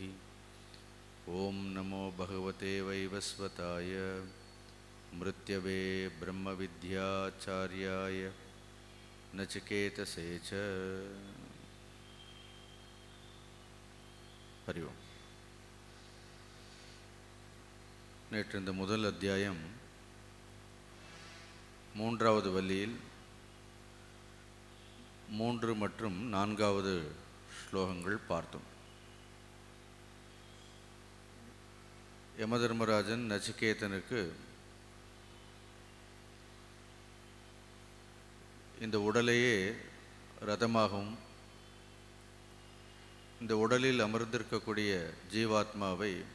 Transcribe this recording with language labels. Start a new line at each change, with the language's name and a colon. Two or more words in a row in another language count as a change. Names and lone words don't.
Sanskrit: ओम नमो भगवते वैवस्वताय मृत्यवे ब्रह्मविद्याचार्याय नचिकेतसे च। हरि ओम।
Tamil: நேற்று இந்த முதல் அத்தியாயம் மூன்றாவது வள்ளியில் 3 மற்றும் 4வது ஸ்லோகங்கள் பார்த்தோம். யமதர்மராஜன் நச்சிகேதனுக்கு இந்த உடலையே ரதமாகவும் இந்த உடலில் அமர்ந்திருக்கக்கூடிய ஜீவாத்மாவை